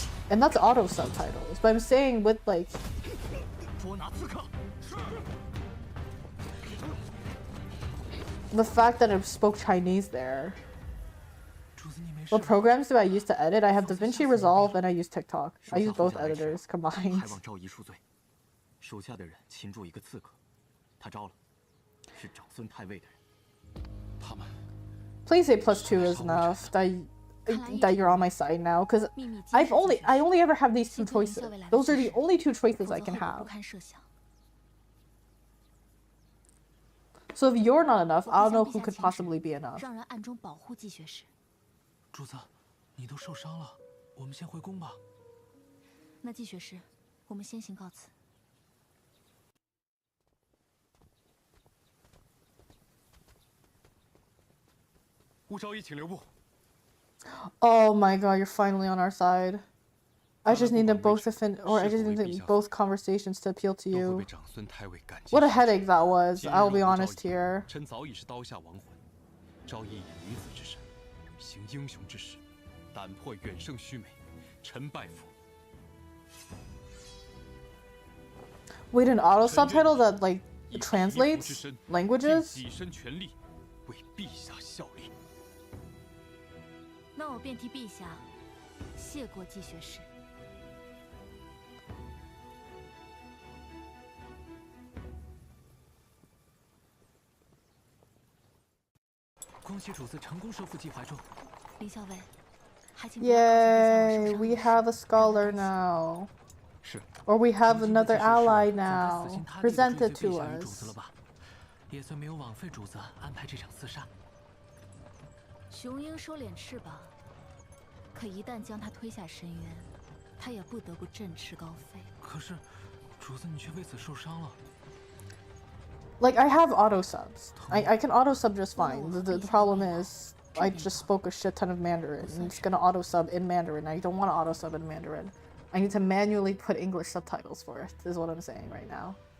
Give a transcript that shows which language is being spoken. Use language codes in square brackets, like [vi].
[en] And that's auto subtitles. But I'm saying with like... the fact that I spoke Chinese there. What programs do I use to edit? I have DaVinci Resolve and I use TikTok. I use both editors combined. [zh] 还望昭仪恕罪，手下的人擒住一个刺客，他招了，是长孙太尉的人。他们。 [en] Please say +2 is enough. That you're on my side now, because I only ever have these two choices. Those are the only two choices I can have. So if you're not enough, I don't know who could possibly be enough. [zh] 让人暗中保护季学士。主子，你都受伤了，我们先回宫吧。那季学士，我们先行告辞。乌昭仪，请留步。 [en] Oh my god, you're finally on our side. I just need them both to I just need both conversations to appeal to you. What a headache that was, I'll be honest here. [zh] 臣早已是刀下亡魂。昭仪以女子之身，行英雄之事，胆魄远胜须眉，臣拜服。 [en] Wait, an auto subtitle that like translates languages? [zh] 以身全力，为陛下效力。那我便替陛下谢过季学士。恭喜主子成功收复季怀中。林校尉，还请 [en] Yay, we have a scholar now. Or we have another ally now. Present it to us. [zh] 也算没有枉费主子安排这场厮杀。雄鹰收敛翅膀，可一旦将他推下深渊，他也不得不振翅高飞。可是，主子你却为此受伤了。 [en] Like I have auto subs. I can auto sub just fine. The problem is I just spoke a shit ton of Mandarin and it's gonna auto sub in Mandarin. I don't want to auto sub in Mandarin. I need to manually put English subtitles for it, is what I'm saying right now.